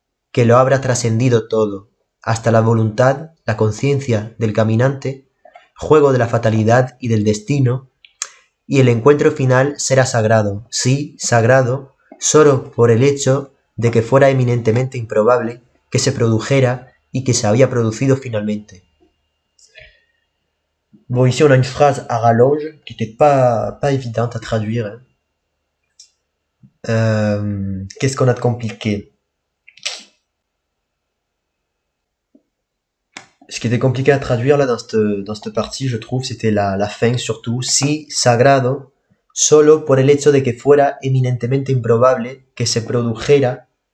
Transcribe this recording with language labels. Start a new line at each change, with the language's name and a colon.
Spanish: que lo habrá trascendido todo, hasta la voluntad, la conciencia del caminante, juego de la fatalidad y del destino, y el encuentro final será sagrado, sí, sagrado, solo por el hecho de que fuera eminentemente improbable que se produjera y que se había producido finalmente.
French: Bon, ici on a une phrase à rallonge qui n'était pas évidente à traduire. Qu'est-ce qu'on a de compliqué? Ce qui était compliqué à traduire là dans cette partie, je trouve, c'était la fin surtout.
Spanish: Si sagrado, solo por el hecho de que fuera eminentemente improbable que se produjera.